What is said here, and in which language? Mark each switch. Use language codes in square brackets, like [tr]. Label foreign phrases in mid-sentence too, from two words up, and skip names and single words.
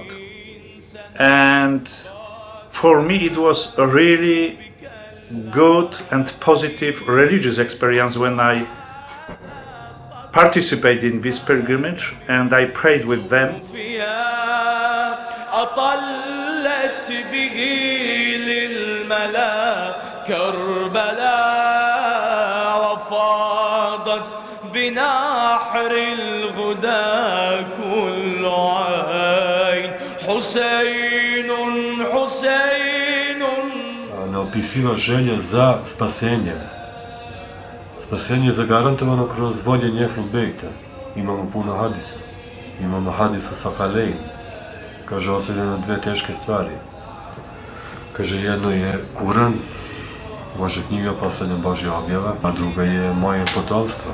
[en] And for me it was a really good and positive religious experience when I participated in this pilgrimage and I prayed with them. [ar] أطلت به للملا كربلاء وفاضت بنحر الغدا كل عين حسين حسين. [bs] Neopisiva želja za spasenje. Spasenje je zagarantovano kroz voljenje Ehlul Bejta. Imamo puno hadisa. Imamo hadisa Sahalejn. Kaže, osjeća na dve teške stvari. Kaže, jedno je Kuran, Božja knjiga, poslednja Božja objava, a druga je moje potomstvo.